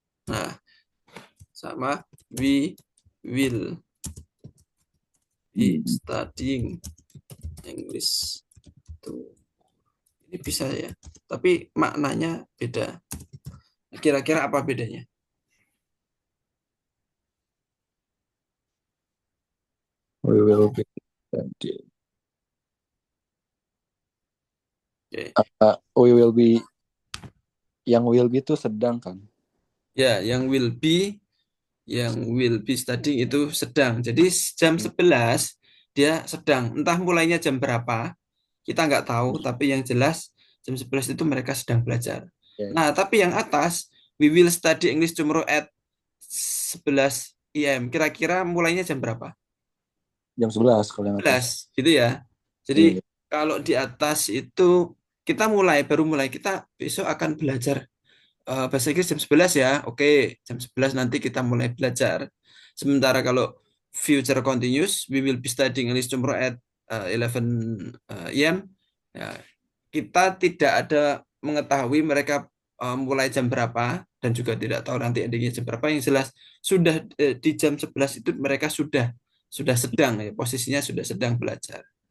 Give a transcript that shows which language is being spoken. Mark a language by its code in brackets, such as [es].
[id] Nah, sama [en] we will be studying English tomorrow. [id] Ini bisa ya, tapi maknanya beda. Kira-kira apa bedanya? [en] We will be studying. Okay. We will be. [id] Yang will be itu sedang kan? Ya, yang will be studying itu sedang. Jadi jam 11 dia sedang. Entah mulainya jam berapa, kita nggak tahu, tapi yang jelas jam 11 itu mereka sedang belajar. Ya, Nah, tapi yang atas, [en] we will study English tomorrow at 11 AM. [id] Kira-kira mulainya jam berapa? jam 11 kalau yang atas. 11, gitu ya. Jadi Iya, kalau di atas itu kita mulai, baru mulai. Kita besok akan belajar bahasa Inggris jam 11 ya. Oke, jam 11 nanti kita mulai belajar. Sementara kalau [en] future continuous, we will be studying English tomorrow at 11 AM. [id] Ya, kita tidak ada mengetahui mereka mulai jam berapa dan juga tidak tahu nanti endingnya jam berapa. Yang jelas sudah di jam 11 itu mereka sudah sedang ya, posisinya sudah sedang belajar.